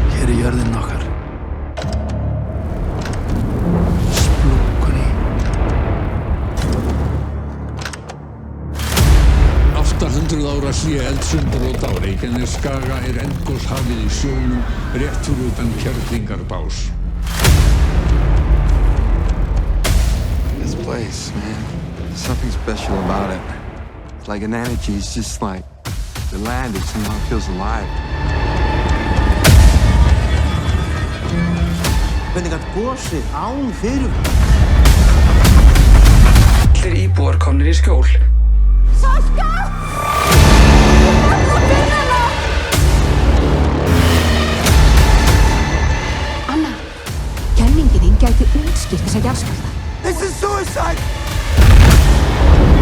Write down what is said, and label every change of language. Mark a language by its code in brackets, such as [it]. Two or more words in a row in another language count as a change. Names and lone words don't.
[is] er jörðin okkar. Splunkunni. 800 ára hlé eldsumbrot á Reykjanesskaga eldgoshafið í sjónum rétt fyrir utan Kerlingarbás. [en] This place, man. There's something special about it. It's like an energy. It's just like the land. It somehow feels alive. [is] Hvernig gat gosið án fyrirvara? Allir íbúar komnir í skjól. Salka! Anna, kenningin þín gæti útskýrt þessa jarðskjálfta. [en] This is suicide!